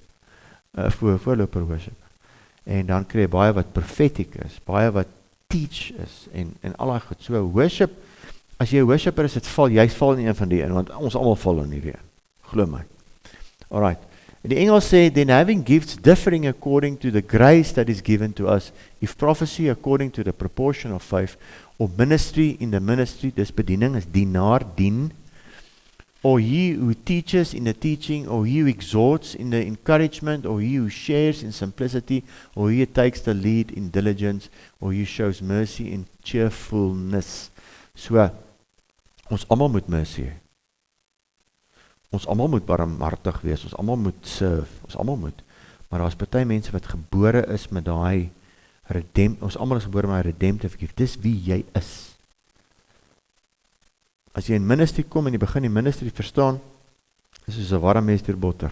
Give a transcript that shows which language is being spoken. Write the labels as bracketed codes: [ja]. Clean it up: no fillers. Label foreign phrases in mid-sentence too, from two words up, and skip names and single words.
[af] Voorloper worship. En dan kry jy baie wat prophetic is, baie wat teach is, en al daai goed. So worship, as jy 'n worshipper is, jy val in een van die in, want ons almal val in hierdie een. Glo my. Alright. In die Engels sê, [en] then having gifts differing according to the grace that is given to us, if prophecy according to the proportion of faith, or ministry in the ministry, [af] dis bediening is dienaar, dien, [en] or he who teaches in the teaching, or he who exhorts in the encouragement, or he who shares in simplicity, or he who takes the lead in diligence, or he who shows mercy in cheerfulness. [af] So, ons almal moet mercy hê. Ons almal moet barmhartig wees, ons almal moet serve, ons almal moet. Maar daar is party mense wat gebore is met daai ons almal is gebore met 'n redemptive gift. Dis wie jy is. As jy in ministry kom en jy begin die ministry verstaan, is soos 'n warm mes deur botter.